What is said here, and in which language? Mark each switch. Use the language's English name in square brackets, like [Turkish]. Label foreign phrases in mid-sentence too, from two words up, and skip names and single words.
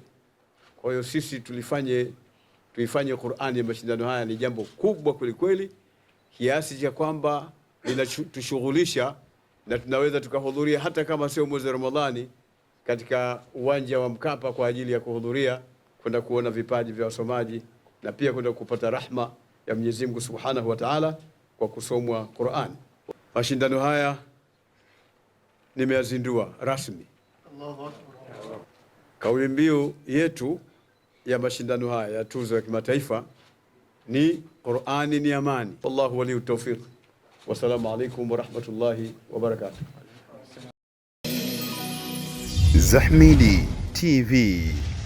[Swahili] Kwa hiyo sisi tuifanye Qur'ani ya mashindano haya ni jambo kubwa kweli kiasi cha kwamba linatushughulisha na tunaweza tukahudhuria hata kama sio mwezi wa Ramadhani katika uwanja wa Mkapa kwa ajili ya kuhudhuria kwenda kuona vipaji vya wasomaji na pia kwenda kupata rahma ya Mwenyezi Mungu [Arabic] سبحانه وتعالى [Swahili] kwa kusomwa Qur'an. Mashindano haya nimeyazindua rasmi. [Arabic] الله أكبر. [Swahili] Kauli mbiu yetu ya mashindano haya ya tuzo ya kimataifa ni Qur'ani ni amani. [Arabic] والله ولي التوفيق. والسلام عليكم ورحمة الله وبركاته. [Swahili] Zahmidi TV.